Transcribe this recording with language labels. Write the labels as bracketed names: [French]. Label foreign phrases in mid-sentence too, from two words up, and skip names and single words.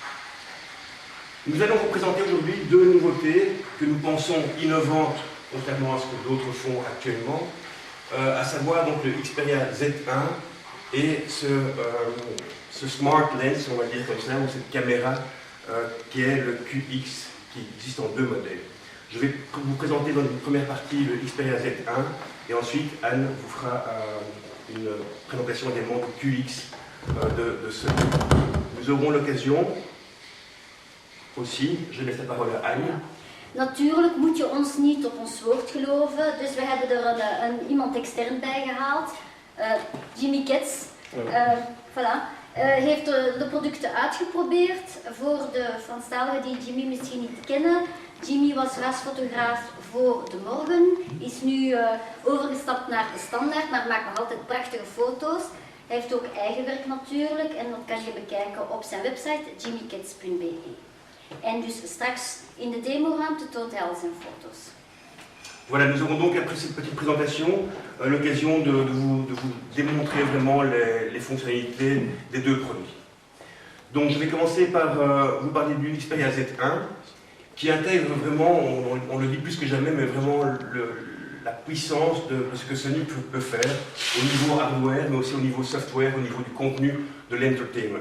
[French] Nous allons vous présenter aujourd'hui deux nouveautés que nous pensons innovantes, contrairement à ce que d'autres font actuellement, à savoir donc le Xperia Z1 et ce Smart Lens, on va dire comme ça, ou cette caméra qui est le QX, qui existe en deux modèles. Je vais vous présenter dans une première partie le Xperia Z1 et ensuite Anne vous fera une présentation également du QX de Sony. Nous aurons l'occasion aussi, je laisse la parole à Anne. [Dutch] Natuurlijk moet je ons niet op ons woord geloven, dus we hebben er iemand extern bij gehaald, Jimmy Kitts. [French] Voilà. [Dutch] Heeft de producten uitgeprobeerd. Voor de Franstaligen die Jimmy misschien niet kennen. Jimmy was rasfotograaf voor De Morgen, is nu overgestapt naar de Standaard, maar maakt nog altijd prachtige foto's. Hij heeft ook eigen werk natuurlijk en dat kan je bekijken op zijn website jimmykits.be. En dus straks in de demoruimte toont hij al zijn foto's. [French] Voilà, nous aurons donc après cette petite présentation l'occasion de vous démontrer vraiment les fonctionnalités des deux produits. Donc je vais commencer par vous parler du Xperia Z1 qui intègre vraiment, on le dit plus que jamais, mais vraiment la puissance de ce que Sony peut faire au niveau hardware, mais aussi au niveau software, au niveau du contenu de l'entertainment.